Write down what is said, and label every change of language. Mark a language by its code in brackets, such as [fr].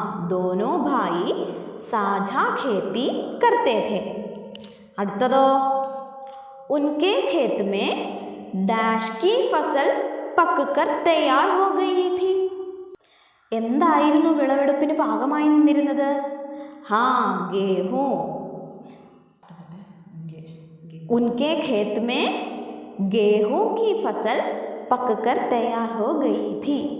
[hi] दोनों भाई साझा खेती करते थे. [ml] അടുത്തതോ? [hi] उनके खेत में डैश की फसल पककर तैयार हो गई थी. [ml] എന്തായിരുന്നു വിളവെടുപ്പിന് പാകമായി നിന്നിരുന്നത്? [hi] गेहूं. उनके खेत में गेहूं की फसल पककर तैयार हो गई थी.